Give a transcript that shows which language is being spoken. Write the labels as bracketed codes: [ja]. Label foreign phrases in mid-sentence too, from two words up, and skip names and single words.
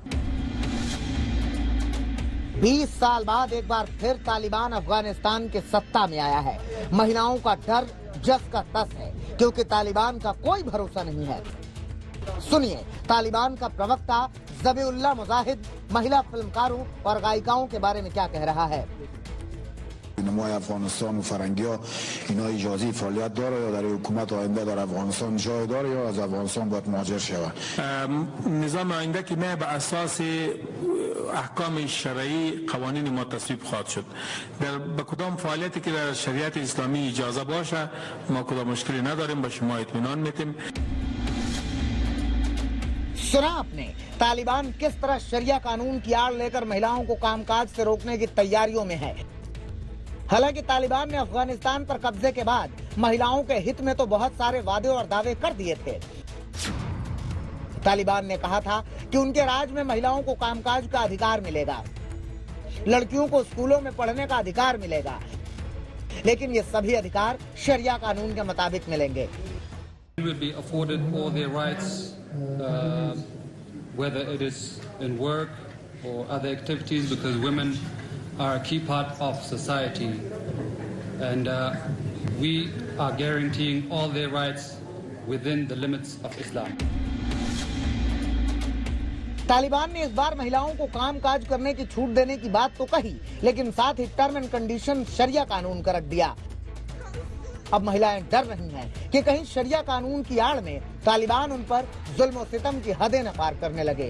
[hi] 20 साल बाद एक बार फिर तालिबान अफगानिस्तान के सत्ता में आया है। महिलाओं का डर जस का तस है, क्योंकि तालिबान का कोई भरोसा नहीं है। सुनिए तालिबान का प्रवक्ता ज़बीउल्लाह मुजाहिद महिला फिल्मकारों और गायिकाओं के बारे में क्या कह रहा है। [fa] نمای افغانستان و فرنگی ها اینا اجازه فعالیت داره یا در حکومت آینده در افغانستان جای داره یا از افغانستان باید مهاجر شود؟ نظام آینده که نه به اساس احکام شرعی قوانین ما تصویب خواهد شد. در به کدام فعالیتی که در شریعت اسلامی اجازه باشه ما کدام مشکلی نداریم، به شما اطمینان میدیم. [hi] सुना आपने तालिबान किस तरह शरिया कानून की आड़ लेकर महिलाओं को कामकाज से रोकने की तैयारियों में है। हालांकि तालिबान ने अफगानिस्तान पर कब्जे के बाद महिलाओं के हित में तो बहुत सारे वादे और दावे कर दिए थे। तालिबान ने कहा था कि उनके राज में महिलाओं को कामकाज का अधिकार मिलेगा, लड़कियों को स्कूलों में पढ़ने का अधिकार मिलेगा, लेकिन ये सभी अधिकार शरिया कानून के मुताबिक मिलेंगे। [en] will be afforded all their rights, whether it is in work or other activities, because women are a key part of society, and we are guaranteeing all their rights within the limits of Islam. [hi] तालिबान ने इस बार महिलाओं को कामकाज करने की छूट देने की बात तो कही, लेकिन साथ ही [en] term and condition [hi] शरिया कानून का रख दिया। अब महिलाएं डर रही हैं कि कहीं शरिया कानून की आड़ में तालिबान उन पर जुल्म और सितम की हदें न पार करने लगे।